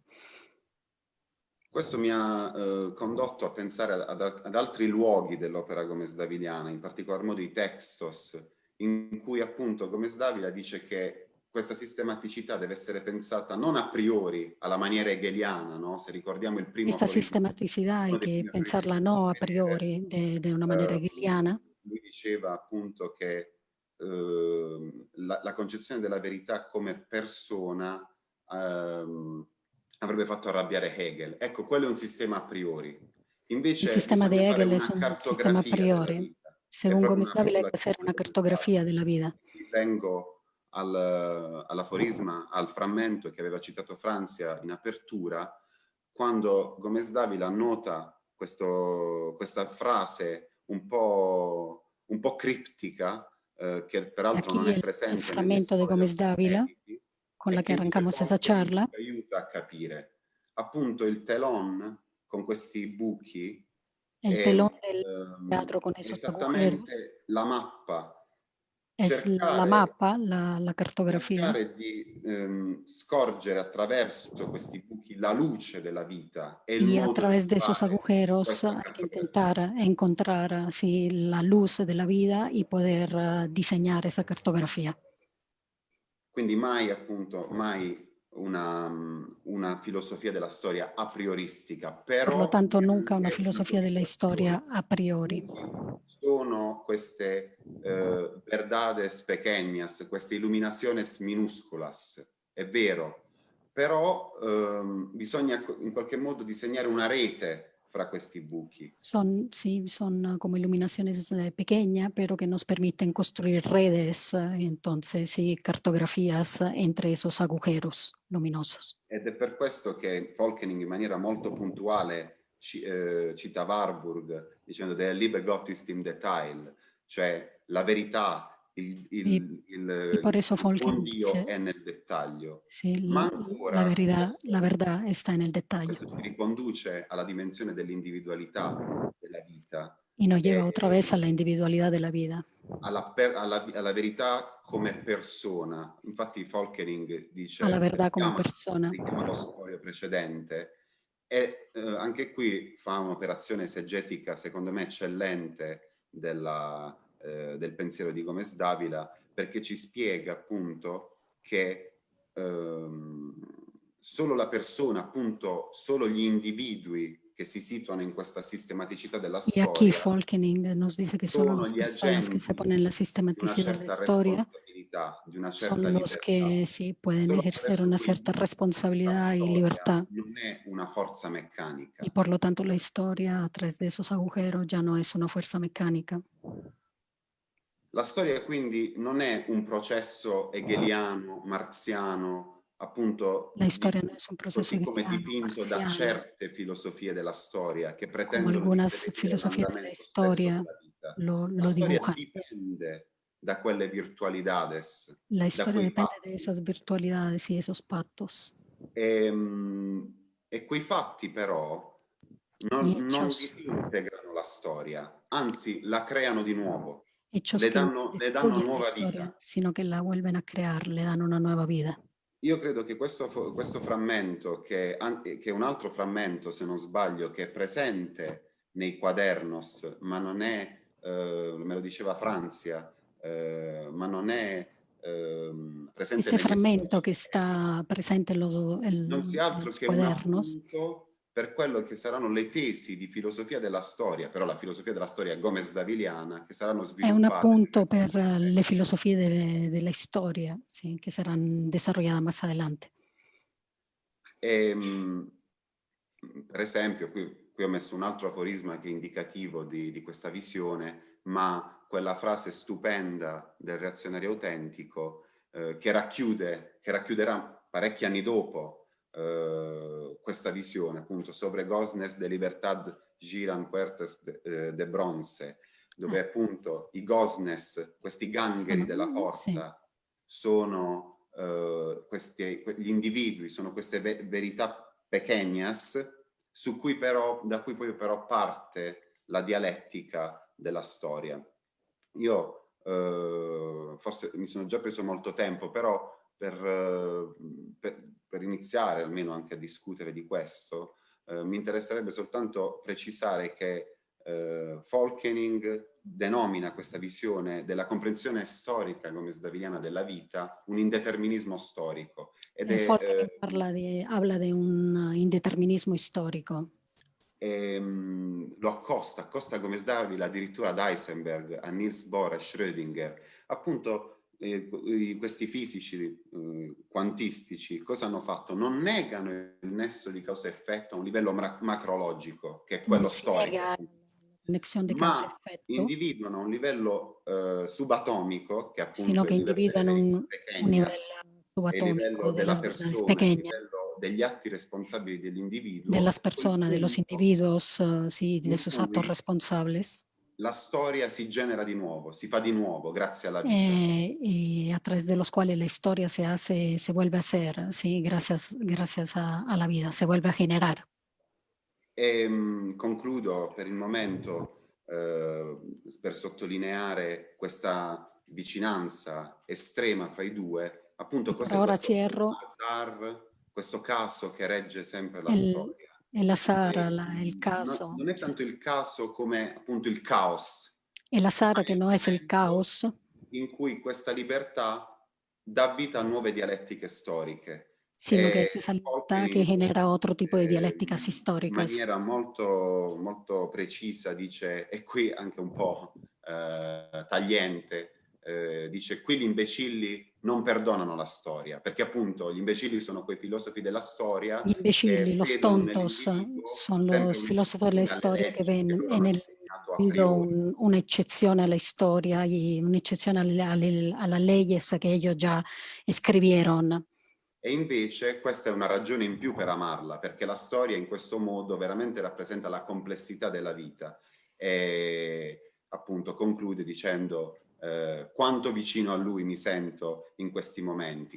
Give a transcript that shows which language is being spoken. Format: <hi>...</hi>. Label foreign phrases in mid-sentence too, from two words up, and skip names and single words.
<it>Questo mi ha condotto a pensare ad altri luoghi dell'opera Gomez Daviliana, in particolar modo i textos, in cui appunto Gomez Davila dice che questa sistematicità deve essere pensata non a priori, alla maniera hegeliana, no? Se ricordiamo il primo</it> <es>Esta</es> <it>aforisma,</it> <es>sistematicidad hay</es> <it>uno dei</it> <es>que</es> <it>primi</it> <es>pensarla</es> <it>aforismi</it> <es>no a di Hegel, priori, de una manera hegeliana.</es> <it>lui diceva appunto che la concezione della verità come persona avrebbe fatto arrabbiare Hegel. Ecco, quello è un sistema a priori.</it> <es>El</es> <it>Invece</it> <es>sistema de</es> <it>bisogna fare</it> <es>Hegel es</es> <it>una</it> <es>un sistema a</es> <it>cartografia della</it> <es>priori.</es> <it>vita. È</it> <es>Según</es> <it>proprio</it> <es>Gómez</es> <it>una</it> <es>Dávila hay</es> <it>figura</it> <es>que</es> <it>che</it> <es>hacer una</es> <it>molto</it> <es>cartografía de la vida.</es> <it>Vengo all'aforisma, al frammento che aveva citato Franzia in apertura, quando Gomez Davila nota questa frase un po' criptica, che peraltro non</it> <es>Aquí</es> <it>è</it> <es>el</es> <it>presente negli</it> <es>fragmento de Gómez</es> <it>Escolios</it> <es>Dávila,</es> <it>editi,</it> <es>con</es> <it>e</it> <es>la</es> <it>che</it> <es>que</es> <it>invece</it> <es>arrancamos esa</es> <it>Folkening</it> <es>charla,</es> <it>ci aiuta a capire. Appunto il telon con questi buchi</it> <es>el</es> <it>è</it> <es>telón del teatro con esos agujeros,</es> <it>esattamente la mappa.</it> <es>es la mapa, la cartografía.</es> <it>Cercare di scorgere attraverso questi buchi la luce della vita e il</it> <es>Y a</es> <it>modo di</it> <es>través de esos</es> <it>fare</it> <es>agujeros</es> <it>questa</it> <es>hay que</es> <it>cartografia.</it> <es>intentar encontrar sí, la luz de la vida y poder diseñar esa cartografía.</es> <it>Quindi mai appunto, mai una filosofia della storia a prioristica,</it> <es>Por lo</es> <it>però</it> <es>tanto, nunca una</es> <it>neanche una</it> <es>filosofía de la</es> <it>dualizzazione.</it> <es>historia a priori.</es> <it>Sono queste</it> <es>verdades pequeñas,</es> <it>queste</it> <es>illuminaciones minusculas,</es> <it>è vero, però bisogna in qualche modo disegnare una rete fra questi buchi.</it> <es>Sí, son como iluminaciones pequeñas, pero que nos permiten construir redes, entonces sí, cartografías entre esos agujeros luminosos.</es> <it>Ed è per questo che Folkening in maniera molto puntuale cita Warburg dicendo</it> <de>der Liebe Gott ist im Detail,</de> <it>cioè la verità,</it> <es>Y por eso</es> <it>il buon</it> <es>Folkeng</es> <it>Dio</it> <es>dice,</es> <it>è nel dettaglio.</it> <es>sí,</es> <it>Ma</it> <es>la</es> <it>ancora</it> <es>verdad está en el detalle.</es> <it>questo ci riconduce alla dimensione dell'individualità della vita</it> <es>Y nos lleva</es> <it>e</it> <es>otra vez a la individualidad de la vida.</es> <it>alla verità come persona. Infatti Folkening</it> <es>A la</es> <it>dice,</it> <es>verdad como persona.</es> <it>richiama lo scorio precedente, E anche qui fa un'operazione esegetica, secondo me, eccellente del pensiero di Gomez Davila, perché ci spiega appunto che solo la persona, appunto, solo gli individui che si situano in questa sistematicità della</it> <es>Y aquí</es> <it>storia</it> <es>Folkening nos dice que solo</es> <it>sono</it> <es>las</es> <it>gli</it> <es>personas que se</es> <it>agenti</it> <es>ponen en la</es> <it>di una</it> <es>sistematicidad de la</es> <it>certa</it> <es>historia</es> <it>responsabilità, di una certa</it> <es>son los</es> <it>libertà.</it> <es>que sí pueden</es> <it>Solo</it> <es>ejercer</es> <it>attraverso</it> <es>una cierta</es> <it>quindi la</it> <es>responsabilidad y</es> <it>storia</it> <es>libertad.</es> <it>non è una forza</it> <es>Y</es> <it>meccanica.</it> <es>por lo tanto la historia a través de esos agujeros ya no es una fuerza mecánica.</es> <it>La storia quindi non è un processo hegeliano, marxiano, appunto,</it> <es>La historia no es un proceso</es> <it>così come</it> <es>hegeliano,</es> <it>dipinto da</it> <es>marxiano,</es> <it>certe filosofie della storia che</it> <es>como</es> <it>pretendono di</it> <es>algunas</es> <it>prevedere</it> <es>filosofías de la</es> <it>l'andamento stesso</it> <es>historia</es> <it>della vita. La</it> <es>lo</es> <it>storia</it> <es>dibujan.</es> <it>dipende da quelle virtualidades,</it> <es>La</es> <it>da</it> <es>historia</es> <it>quei</it> <es>depende de</es> <it>fatti.</it> <es>esas virtualidades y esos pactos.</es> <it>E quei fatti però</it> <es>Y</es> <it>non disintegrano la storia, anzi la creano di nuovo,</it> <es>hechos que no</es> <it>le danno</it> <es>destruyen la</es> <it>nuova</it> <es>historia,</es> <it>vita.</it> <es>sino que la vuelven a crear, le dan una nueva vida.</es> <it>Io credo che questo frammento, che è un altro frammento, se non sbaglio, che è presente nei quadernos, ma non è, me lo diceva Franzia, ma non è presente</it> <es>Este</es> <it>negli</it> <es>fragmento</es> <it>esposti,</it> <es>que está presente</es> <it>non sia</it> <es>en</es> <it>altro</it> <es>los</es> <it>che un</it> <es>cuadernos</es> <it>appunto per quello che saranno le tesi di filosofia della storia, però la filosofia della storia Gomez-Daviliana, che saranno è un sviluppate appunto nel per le secolo.</it> <es>filosofie de la historia, sí, que serán desarrolladas más adelante.</es> <it>Per esempio, qui ho messo un altro aforisma che è indicativo di questa visione, ma quella frase stupenda del reazionario autentico che racchiuderà parecchi anni dopo questa visione, appunto,</it> <es>sobre Gosnes de Libertad giran puertas de bronce,</es> <it>dove appunto i Gosnes, questi gangheri della Sì. porta, sono gli individui, sono queste verità pequeñas da cui poi però parte la dialettica della storia. Io forse mi sono già preso molto tempo, però per iniziare almeno anche a discutere di questo, mi interesserebbe soltanto precisare che Folkening denomina questa visione della comprensione storica come sdaviliana della vita un indeterminismo storico. Ed è,</it> <es>Folkening habla de un indeterminismo storico.</es> <it>Lo accosta come Sdavila addirittura ad Heisenberg, a Niels Bohr, a Schrödinger. Appunto questi fisici quantistici cosa hanno fatto? Non negano il nesso di causa-effetto a un livello macrologico, che è quello storico, ma individuano a un livello subatomico, che appunto</it> <es>sino</es> <it>è che il livello delle individuano verità un livello pequeñas, è il subatomico livello</it> <es>de</es> <it>della</it> <es>las verdades</es> <it>persona, è il</it> <es>pequeñas,</es> <it>livello degli atti responsabili</it> <es>de</es> <it>dell'individuo,</it> <es>las</es> <it>a quel</it> <es>personas, de los</es> <it>punto</it> <es>individuos, sí, de</es> <it>in</it> <es>sus actos</es> <it>cui</it> <es>responsables.</es> <it>la storia si genera di nuovo, si fa di nuovo grazie alla vita.</it> <es>Y a través de los cuales la historia se vuelve a hacer, ¿sí? Gracias a la vida, se vuelve a generar.</es> <it>Concludo per il momento per sottolineare questa vicinanza estrema fra i due, appunto</it> <es>Por</es> <it>cos'è</it> <es>ahora</es> <it>questo</it> <es>cierro</es> <it>azar, questo caso che regge sempre la storia.</it> <es>el azar, el</es> <it>Non</it> <es>caso,</es> <it>è</it> <es>sí.</es> <it>tanto il caso come appunto il caos,</it> <es>El</es> <it>ma</it> <es>azar</es> <it>è</it> <es>que</es> <it>il</it> <es>no es el</es> <it>momento</it> <es>caos,</es> <it>in cui questa libertà dà vita a nuove dialettiche storiche.</it> <es>sino que es esa libertad que</es> <it>Folkening</it> <es>genera otro tipo de dialécticas</es> <it>in</it> <es>históricas.</es> <it>maniera molto, molto precisa dice, e qui anche un po' tagliente, dice qui gli imbecilli non perdonano la storia, perché appunto gli imbecilli sono quei filosofi della storia Gli imbecilli, che</it> <es>los</es> <it>vedono</it> <es>tontos,</es> <it>nell'individuo</it> <es>son</es> <it>sempre</it> <es>los filósofos de la</es> <it>un'eccezione alle</it> <es>historia que</es> <it>leggi che</it> <es>ven</es> <it>loro</it> <es>en</es> <it>hanno</it> <es>el</es> <it>disegnato a</it> <es>individuo</es> <it>priori.</it> <es>una excepción a la historia y una excepción a las leyes que ellos ya escribieron.</es> <it>E invece questa è una ragione in più per amarla, perché la storia in questo modo veramente rappresenta la complessità della vita e appunto conclude dicendo quanto vicino a lui mi sento in questi momenti.</it>